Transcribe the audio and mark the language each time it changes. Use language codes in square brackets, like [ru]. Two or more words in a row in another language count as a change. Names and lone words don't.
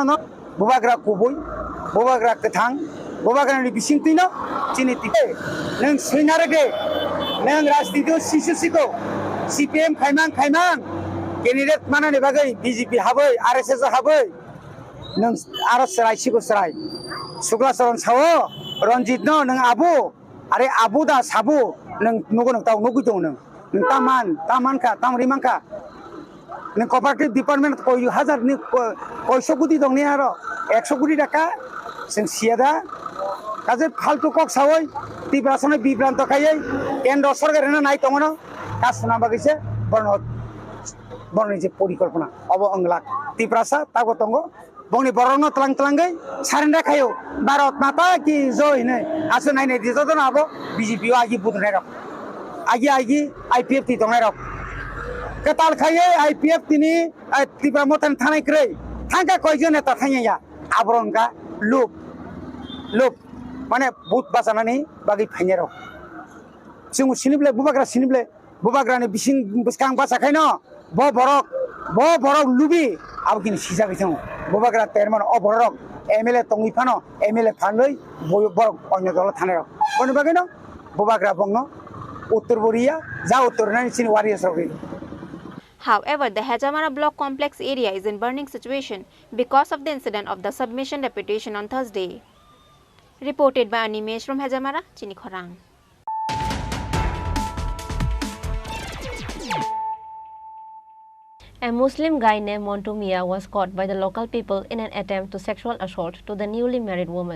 [trp] न बुबाग्रा गुबै बुबाग्रा गोथां बुबाग्रानि बिसिंतिनो चिनितिके नों सैनारगे नों राजनीति सिसुसिको सीपीएम खायमां कैंडिडेट मानानि बागै बीजेपी हाबै आरएसएस हाबै नों आरो सरायसिको सराय सुग्ला चरण सावो रंजित नों आबु अरे आबु दा साबु नों नगो नों ताव नगु दं नों तामानका तामरिमांका नों [en] cooperative department [trp] कोई हजार नि कोइसो गुदि दं नि आरो 100 कोटी टाका जों सियादा काजे फालतु कक सावै त्रिपुरासने बिब्रांत खायै केन्द्र सरकारेनो नाय दङनो कासना बागैसे बरनि जे परिकल्पना अब अंगला त्रिपुरासा तागो दंगो बंनि बरनो तलांगै सारेन्डार खायो [hi] भारत माता की जय [trp] ने आसो नायने दिजो दन आबो बीजेपी आगि बुदनाय रक आगि आईपीएफ ति दंनाय रक कताल खायो आईपीएफ तिनि त्रिपुरा मोथन थानाय क्रै थांगा कयजन नेता थांया आबरंगा लुप माने बुत बाजानानि बागै फायने रक जों सिनिब्ले बुबाग्रानि बिसिं बिसकां बासाखायनो ब बरक लुबि आबकिनि सिजा गैथां बुबाग्रा तेरमान अ बरक एमएलए तंगिफानो एमएलए फानलै बरक अन्य दल थानाय बनि बागैनो बुबाग्रा बंनो उत्तर बोरिया जा उत्तर नानि सिनि वारियास रगै [en] However, the Hejamara block complex area is in burning situation because of the incident of the submission deputation on Thursday. Reported by Animesh from Hejamara, Chini Khorang. A Muslim guy named Montu Mia was caught by the local people in an attempt to sexual assault to the newly married woman.